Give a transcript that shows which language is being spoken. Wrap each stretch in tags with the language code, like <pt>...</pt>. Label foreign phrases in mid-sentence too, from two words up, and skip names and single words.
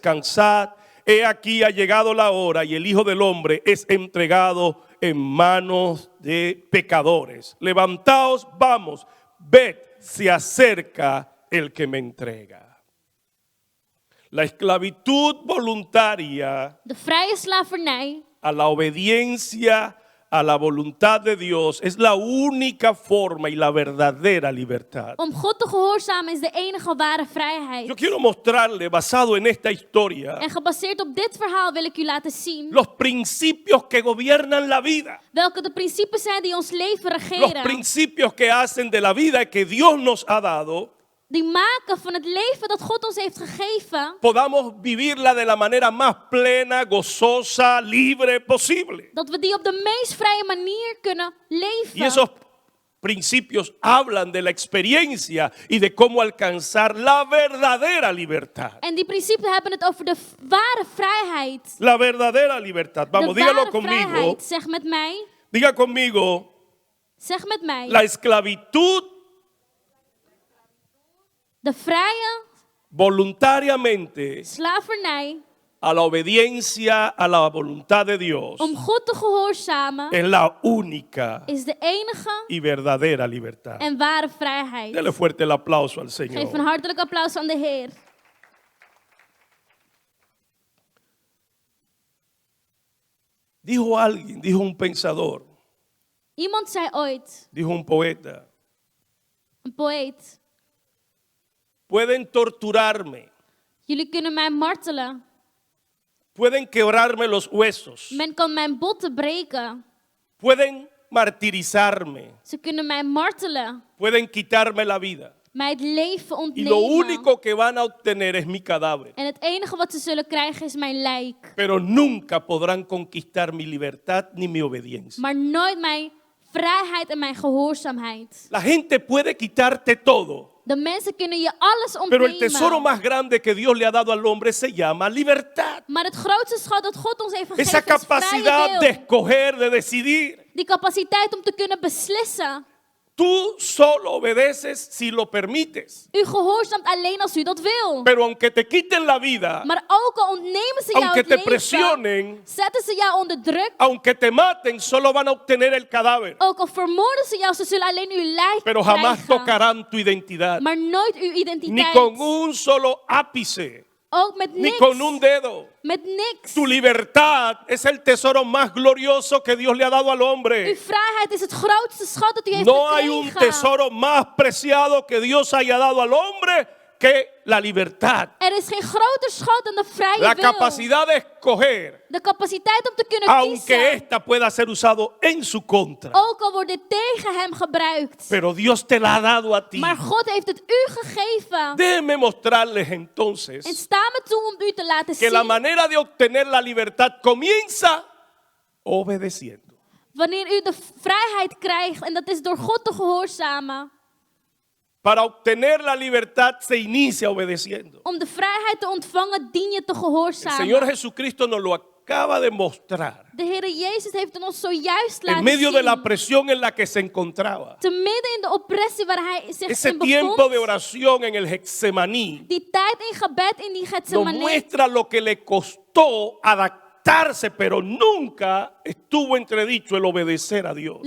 <es>He aquí ha llegado la hora y el Hijo del Hombre es entregado en manos de pecadores. Levantaos, vamos, ved, se acerca el que me entrega. La esclavitud voluntaria</es> <nl>De vrije slavernij</nl> <es>a la obediencia a la voluntad de Dios es la única forma y la verdadera libertad.</es> <nl>om God te gehoorzamen is de enige ware vrijheid.</nl> <es>Yo quiero mostrarle, basado en esta historia,</es> <nl>En gebaseerd op dit verhaal wil ik u laten zien</nl> <es>los principios que gobiernan la vida.</es> <nl>welke de principes zijn die ons leven</nl> <es>Los</es> <nl>regeren.</nl> <es>principios que hacen de la vida que Dios nos ha dado,</es> <nl>Die maken van het leven dat God ons heeft gegeven,</nl> <es>podamos vivirla de la manera más plena, gozosa, libre posible.</es> <nl>dat we die op de meest vrije manier kunnen</nl> <es>Y</es> <nl>leven.</nl> <es>esos principios hablan de la experiencia y de cómo alcanzar la verdadera libertad.</es> <nl>En die principes hebben het over de ware vrijheid.</nl> <es>La verdadera libertad. Vamos,</es> <nl>De</nl> <es>dígalo</es> <nl>ware</nl> <es>conmigo.</es> <nl>vrijheid. Zeg met mij.</nl> <es>Diga conmigo,</es> <nl>Zeg met mij.</nl> <es>la esclavitud</es> <nl>De vrije</nl> <es>voluntariamente</es> <nl>slavernij</nl> <es>a la obediencia a la voluntad de Dios</es> <nl>om God te gehoorzamen</nl> <es>es la única</es> <nl>is de enige</nl> <es>y verdadera libertad.</es> <nl>en ware vrijheid.</nl> <es>Dele fuerte el aplauso al</es> <nl>Geef een</nl> <es>Señor.</es> <nl>hartelijk applaus aan de Heer.</nl> <es>Dijo alguien, dijo un pensador,</es> <nl>Iemand zei ooit,</nl> <es>dijo un poeta,</es> <nl>een poëet,</nl> <es>pueden torturarme,</es> <nl>jullie kunnen mij martelen.</nl> <es>pueden quebrarme los huesos,</es> <nl>Men kan mijn botten breken.</nl> <es>pueden martirizarme,</es> <nl>Ze kunnen mij martelen.</nl> <es>pueden quitarme la vida.</es> <nl>Mij het leven</nl> <es>Y lo</es> <nl>ontnemen.</nl> <es>único que van a obtener es mi cadáver.</es> <nl>En het enige wat ze zullen krijgen is mijn lijk.</nl> <es>Pero nunca podrán conquistar mi libertad ni mi obediencia.</es> <nl>Maar nooit mijn vrijheid en mijn gehoorzaamheid.</nl> <es>La gente puede quitarte todo,</es> <nl>De mensen kunnen je alles</nl> <es>pero el tesoro</es> <nl>ontnemen.</nl> <es>más grande que Dios le ha dado al hombre se llama libertad.</es> <nl>Maar het grootste schat dat God ons heeft</nl> <es>Esa</es> <nl>gegeven is</nl> <es>capacidad</es> <nl>vrije</nl> <es>de</es> <nl>wil.</nl> <es>escoger, de decidir.</es> <nl>Die capaciteit om te kunnen beslissen.</nl> <es>Tú solo obedeces si lo permites.</es> <nl>U gehoorzaamt alleen als u dat wil.</nl> <es>Pero aunque te quiten la vida,</es> <nl>Maar ook al ontnemen ze jou</nl> <es>aunque</es> <nl>het</nl> <es>te</es> <nl>leven,</nl> <es>presionen,</es> <nl>zetten ze jou onder druk.</nl> <es>aunque te maten, solo van a obtener el cadáver.</es> <nl>Ook al vermoorden ze jou, ze zullen alleen uw lijk</nl> <es>Pero jamás</es> <nl>krijgen.</nl> <es>tocarán tu identidad.</es> <nl>Maar nooit uw</nl> <es>Ni</es> <nl>identiteit.</nl> <es>con un solo ápice,</es> <nl>Ook met</nl> <es>ni</es> <nl>niks.</nl> <es>con un dedo.</es> <nl>Met niks.</nl> <es>Tu libertad es el tesoro más glorioso que Dios le ha dado al</es> <nl>Uw</nl> <es>hombre.</es> <nl>vrijheid is het grootste schat dat u heeft</nl> <es>No hay un</es> <nl>gekregen.</nl> <es>tesoro más preciado que Dios haya dado al hombre que la libertad.</es> <nl>Er is geen groter schat dan de vrije</nl> <es>La</es> <nl>wil.</nl> <es>capacidad de escoger,</es> <nl>De capaciteit om te kunnen</nl> <es>aunque</es> <nl>kiezen.</nl> <es>esta pueda ser usado en su contra.</es> <nl>Ook al wordt dit tegen hem gebruikt.</nl> <es>Pero Dios te la ha dado a ti.</es> <nl>Maar God heeft het u gegeven.</nl> <es>Déjenme mostrarles</es> <nl>En</nl> <es>entonces</es> <nl>sta me toe om u te laten</nl> <es>que la</es> <nl>zien.</nl> <es>manera de obtener la libertad comienza obedeciendo.</es> <nl>Wanneer u de vrijheid krijgt. En dat is door God te gehoorzamen.</nl> <es>Para obtener la libertad se inicia obedeciendo.</es> <nl>Om de vrijheid te ontvangen dien je te</nl> <es>El</es> <nl>gehoorzamen.</nl> <es>Señor Jesucristo nos lo acaba de mostrar</es> <nl>De Heer Jezus heeft het ons zojuist</nl> <es>en</es> <nl>laten</nl> <es>medio de la</es> <nl>zien.</nl> <es>presión en la que se encontraba.</es> <nl>Te midden in de oppressie waar hij zich</nl> <es>Ese</es> <nl>in</nl> <es>tiempo</es> <nl>bevond.</nl> <es>de oración en el Getsemaní</es> <nl>Die tijd in gebed in die</nl> <es>nos</es> <nl>Getsemane.</nl> <es>muestra lo que le costó adaptarse, pero nunca estuvo entredicho el obedecer a Dios.</es>